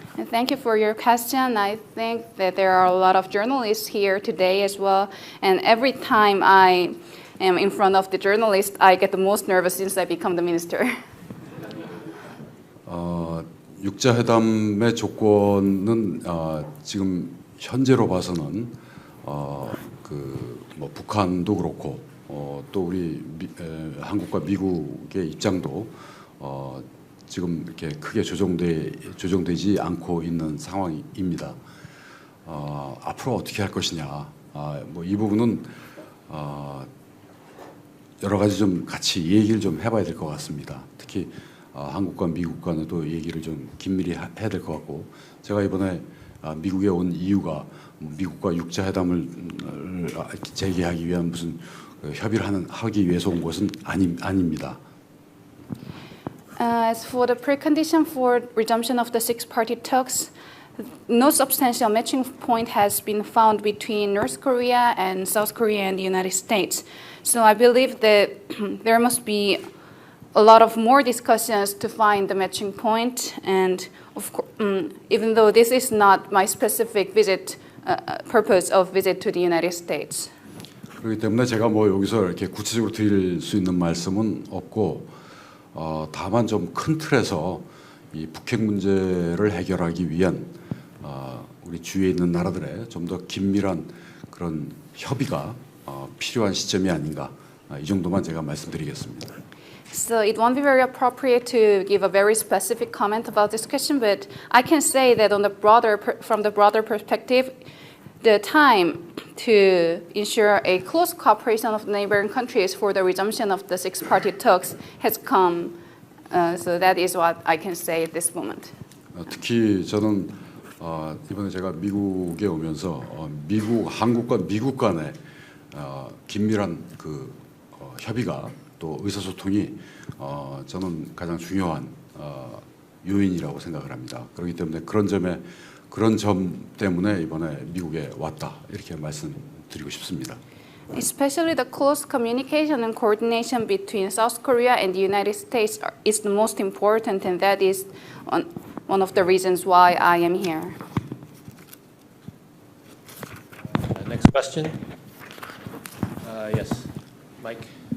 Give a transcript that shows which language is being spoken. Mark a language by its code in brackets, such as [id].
[en] Thank you for your question. I think that there are a lot of journalists here today as well, and every time I am in front of the journalist, I get the most nervous since I become the minister. [ko] 육자회담의 조건은 지금 현재로 봐서는 뭐 북한도 그렇고 또 우리 한국과 미국의 입장도 지금 이렇게 크게 조정되지 않고 있는 상황입니다. 앞으로 어떻게 할 것이냐, 뭐 이 부분은 여러 가지 좀 같이 얘기를 좀 해봐야 될 것 같습니다. 특히 한국과 미국 간에도 얘기를 좀 긴밀히 해야 될 것 같고, 제가 이번에 미국에 온 이유가 미국과 육자회담을 재개하기 위한 무슨 협의를 하기 위해서 온 것은 아닙니다. [en] As for the precondition for resumption of the six-party talks, no substantial matching point has been found between North Korea and South Korea and the United States. So I believe that there must be a lot of more discussions to find the matching point. And of course, even though this is not my specific purpose of visit to the United States. [ko] 그렇기 때문에 제가 뭐 여기서 이렇게 구체적으로 드릴 수 있는 말씀은 없고, 다만 좀 큰 틀에서 이 북핵 문제를 해결하기 위한 우리 주위에 있는 나라들의 좀 더 긴밀한 그런 협의가 필요한 시점이 아닌가, 이 정도만 제가 말씀드리겠습니다. [en] So it won't be very appropriate to give a very specific comment about this question, but I can say that from the broader perspective, the time to ensure a close cooperation of neighboring countries for the resumption of the six-party talks has come. So that is what I can say at this moment. [ko] 특히 저는 이번에 제가 미국에 오면서 한국과 미국 간의 긴밀한 협의가 또 의사소통이 저는 가장 중요한 요인이라고 생각을 합니다. 그렇기 때문에 그런 점 때문에 이번에 미국에 왔다, 이렇게 말씀드리고 싶습니다. [en] Especially the close communication and coordination between South Korea and the United States is the most important, and that is one of the reasons why I am here. Next question. Yes, Mike.